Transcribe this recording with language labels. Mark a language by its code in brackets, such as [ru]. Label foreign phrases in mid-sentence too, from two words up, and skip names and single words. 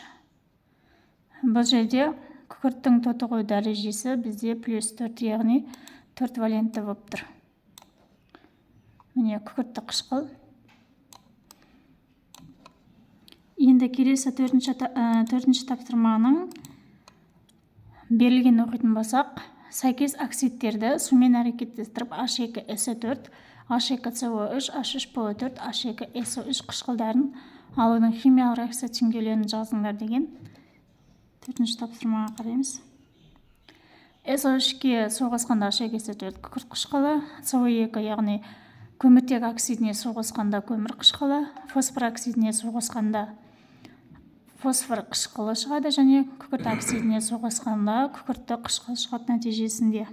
[kk] Бұл жерде күкірттің тотығу дәрежесі бізде +4, яғни 4 валентті болып тұр. Міне күкіртті қышқыл. Енді келесі төртінші тапсырманың берілген оқитын болсақ, сәйкес оксидтерді сумен әрекеттестіріп H2SO4, H2CO3, H3PO4, H2SO3 қышқылдарын алудың химиялық реакция теңдеулерін жазыңдар деген 4-ші тапсырмаға қараймыз. SO3-ке су қосқанда H2SO4 күкірт қышқылы, CO2 яғни көміртек оксидіне су қосқанда көмір қышқылы, фосфор оксидіне су қосқанда фосфор қышқылы шығады және күкірт оксидіне су қосқанда күкіртті қышқыл шығады нәтижесінде.